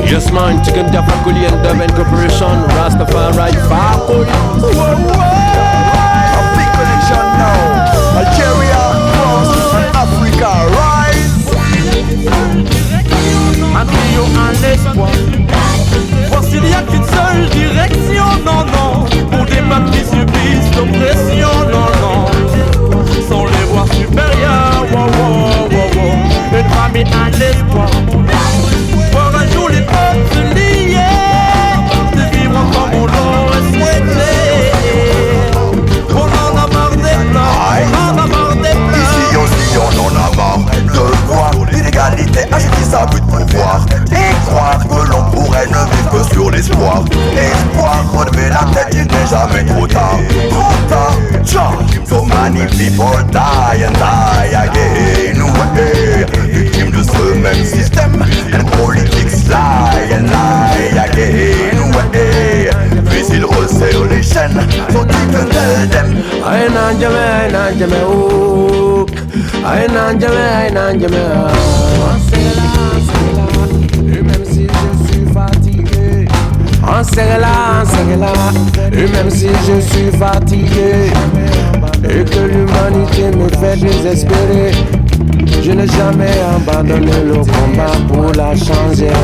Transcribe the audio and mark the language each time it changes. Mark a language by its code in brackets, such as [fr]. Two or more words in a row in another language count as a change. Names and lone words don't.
[en] Yes man, Chicken Tafakuli and Dub Corporation, Rastafari Fakul. A big connection now. Algeria, France and Africa, rise. [fr] Un trio, un espoir. Voici il n'y a qu'une seule direction, non, non. Pour des peuples qui subissent l'oppression, non, non. Sans les voies supérieures, wow, wow, wow, wow. Une famille, un espoir. Voir un jour les peuples se lier, de vivre comme on l'aurait souhaité. On en a marre des pleurs, on en a marre des pleurs. Ici aussi on en a marre de voir l'inégalité agiter sa but de pouvoir et croire que l'on pourrait ne vivre que sur l'espoir. Espoir, relever la tête, il n'est jamais trop tard. Trop tard, [en] so many people die and die again. [fr] Ouais, victimes de ce même système, [en] and politics lie and lie again. [fr] Ouais, puis ils resserrent les chaînes, [en] so you can tell them. Aïe nanjame, oh. Aïe nanjame, [fr] et même si je suis fatigué, on serait là, et même si je suis fatigué, et que l'humanité me fait désespérer, je n'ai jamais abandonné le combat pour la changer.